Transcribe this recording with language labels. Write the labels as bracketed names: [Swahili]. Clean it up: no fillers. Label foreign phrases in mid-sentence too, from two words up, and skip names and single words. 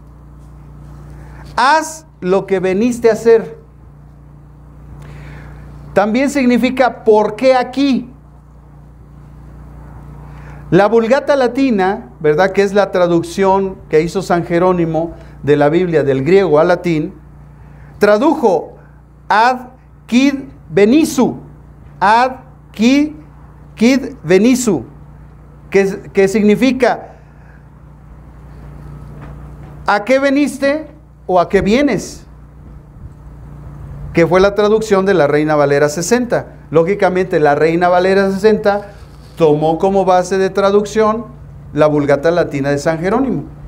[Spanish] Haz lo que veniste a hacer. También significa, ¿por qué aquí? La Vulgata Latina, ¿verdad? Que es la traducción que hizo San Jerónimo de la Biblia, del griego al latín, tradujo [Latin] ad quid venisu. Ad quid venisu. [Spanish] Que significa, ¿a qué veniste o a qué vienes? Que fue la traducción de la Reina Valera 60. Lógicamente, la Reina Valera 60 tomó como base de traducción la Vulgata Latina de San Jerónimo.